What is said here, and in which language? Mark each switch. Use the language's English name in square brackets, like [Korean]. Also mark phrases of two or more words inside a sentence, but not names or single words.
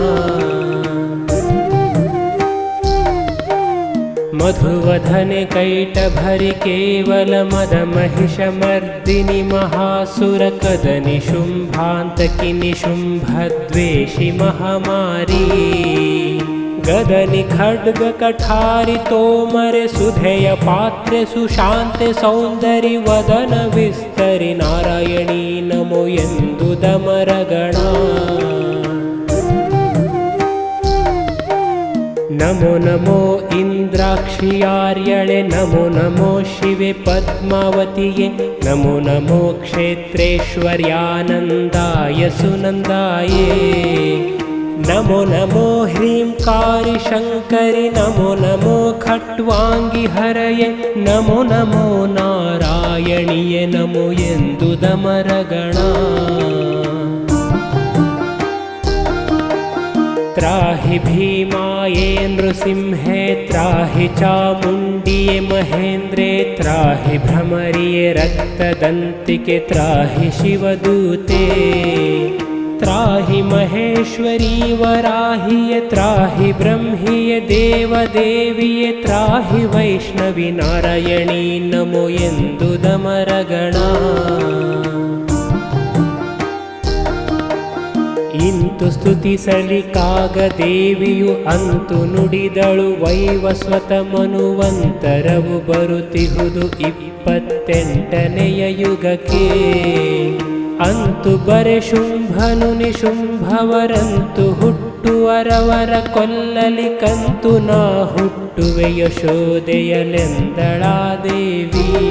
[Kannada] ಮಧುವಧನೆ ಕೈಟಭರಿ ಕೇವಲ ಮದ ಮಹಿಷ ಮರ್ದಿನಿ ಮಹಾಸುರ ಕದನಿ ಶುಂಭಾಂತಕಿ ನಿಶುಂಭದ್ವೇಷಿ ಮಹಾಮಾರಿ ಗದನಿ ಖಡ್ಗ ಕಠಾರಿ ತೋಮರೆ ಸುಧೆಯ ಪಾತ್ರೆ ಸುಶಾಂತೆ ಸೌಂದರಿ ವದನ ವಿಸ್ತರಿ ನಾರಾಯಣೀ ನಮೋ ಎಂದು ದಮರಗಣ ನಮೋ ನಮೋ ಇಂದ್ರಾಕ್ಷಿಯಾರ್ಯಳೆ ನಮೋ ನಮೋ ಶಿವೆ ಪದ್ಮಾವತಿಯೇ ನಮೋ ನಮೋ ಕ್ಷೇತ್ರೇಶ್ವರ್ಯಾನಂದಾಯ ಸುನಂದಾಯೇ ನಮೋ ನಮೋ ಹ್ರೀಂಕಾರಿ ಶಂಕರಿ ನಮೋ ನಮೋ ಖಟ್ವಾಂಗಿ ಹರಯೇ ನಮೋ ನಮೋ ನಾರಾಯಣಿಯೇ ನಮೋ ಎಂದು ದಮರಗಣ [Sanskrit] त्राहि भीमाये नृसिंहे त्राहि चामुण्डिये महेन्द्रे त्राहि भ्रमरिये रक्तदन्तिके त्राहि शिवदूते त्राहि महेश्वरी वराहिये त्राहि ब्रह्मिये देवदेविये त्राहि वैष्णवी नारायणी नमो [Kannada] ಎಂದು ದಮರಗಣ ಇಂತು ಸ್ತುತಿಸಲಿಕ್ಕಾಗ ದೇವಿಯು ಅಂತು ನುಡಿದಳು ವೈವಸ್ವತ ಮನುವಂತರವು ಬರುತ್ತಿಹುದು 28ನೆಯ ಯುಗಕ್ಕೆ ಅಂತು ಬರೆ ಶುಂಭನು ನಿಶುಂಭವರಂತು ಹುಟ್ಟುವರವರ ಕೊಲ್ಲಲಿಕಂತು ನಾ ಹುಟ್ಟುವೆ ಯಶೋದೆಯಲೆಂದಳಾ ದೇವಿ